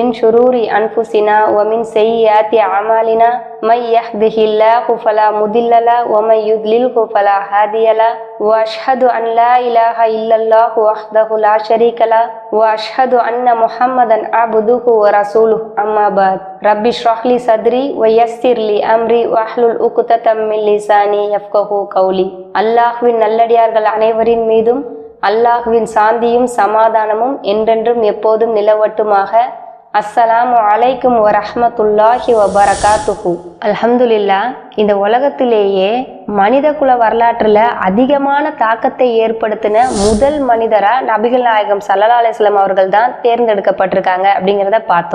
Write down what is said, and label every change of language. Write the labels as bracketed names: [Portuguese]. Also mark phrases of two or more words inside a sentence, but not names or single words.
[Arabic] شرور أنفسنا ومن سيئات أعمالنا من يهده الله فلا مضل له ومن يضلله فلا هادي له وأشهد أن لا إله إلا الله وحده لا شريك له وأشهد أن محمدا عبده ورسوله أما بعد رب اشرح لي صدري ويسر لي أمري واحلل عقدة من لساني يفقهوا قولي [Tamil] அல்லாஹ்வின் நல்லடியார்கள் அனைவரின் மீதும் அல்லாஹ்வின் சாந்தியும் சமாதானமும் என்றென்றும் எப்போதும் நிலவட்டுமாக. [Arabic] السلام عليكم ورحمة الله وبركاته. [Tamil] அல்ஹம்துலில்லா, இந்த உலகத்திலேயே மனித குல வரலாற்றுல அதிகமான தாக்கத்தை ஏற்படுத்தின முதல் மனிதரா நபிகள் நாயகம் [Arabic] صلى الله عليه وسلم [Tamil] அவர்கள் தான் தேர்ந்தெடுக்கப்பட்டிருக்காங்க அப்படிங்கிறத பார்த்தோம்.